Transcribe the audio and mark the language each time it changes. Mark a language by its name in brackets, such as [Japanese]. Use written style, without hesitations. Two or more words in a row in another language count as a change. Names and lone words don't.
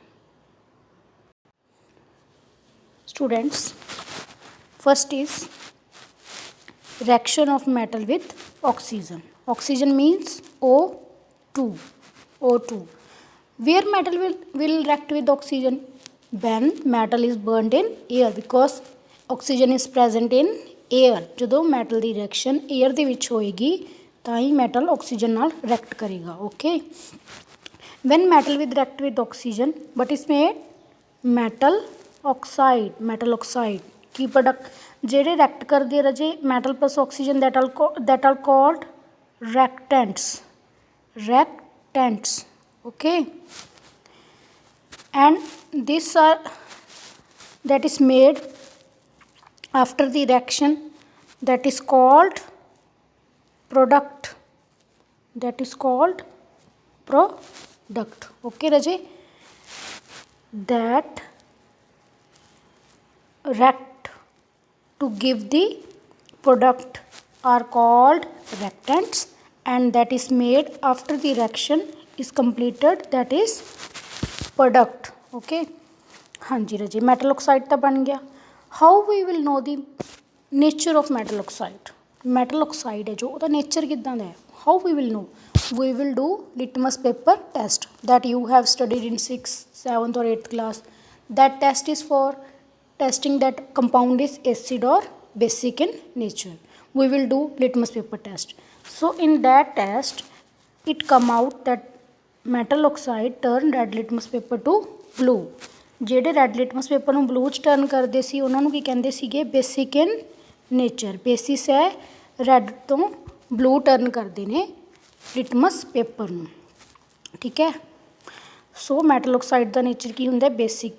[English] Students, first is reaction of metal with oxygen. Oxygen means O2. Where metal will react with oxygen? When metal is burnt in air, because oxygen is present in air. [Punjabi] ਜਦੋਂ metal ਦੀ reaction air ਦੇ ਵਿੱਚ ਹੋਏਗੀ ਤਾਂ ਹੀ [English] metal oxygen [Punjabi] ਨਾਲ react ਕਰੇਗਾ. [English] Okay, when metal will react with oxygen, but is made metal oxide [Punjabi] ਕੀ product ਜਿਹੜੇ react ਕਰਦੇ ਆ ਰਾਜੇ [English] metal plus oxygen that are called reactants. Okay, and these are that is made after the reaction, that is called product. Okay raje, that react to give the product are called reactants, and that is made after the reaction is completed, that is product. [Hindi] Okay, हाँ जी राजे, [English] metal oxide [Hindi] तो बन गया. [English] How we will know the nature of metal oxide? Metal oxide [Hindi] है जो उसका nature कितना है? [English] How we will know? We will do litmus paper test that you have studied in 6th, 7th or 8th class. That test is for testing that compound is acid or basic in nature. We will do litmus paper test. So in that test it come out that metal oxide turn red litmus paper to blue. [Punjabi] ਜਿਹੜੇ [English] red litmus paper [Punjabi] ਨੂੰ ਬਲੂ 'ਚ ਟਰਨ ਕਰਦੇ ਸੀ ਉਹਨਾਂ ਨੂੰ ਕੀ ਕਹਿੰਦੇ ਸੀਗੇ? [English] basic in nature. [Punjabi] ਬੇਸਿਸ ਹੈ ਰੈਡ ਤੋਂ ਬਲੂ ਟਰਨ ਕਰਦੇ ਨੇ [English] litmus paper [Punjabi] ਨੂੰ. ਠੀਕ ਹੈ, ਸੋ [English] metal oxide [Punjabi] ਦਾ ਨੇਚਰ ਕੀ ਹੁੰਦਾ? ਬੇਸਿਕ.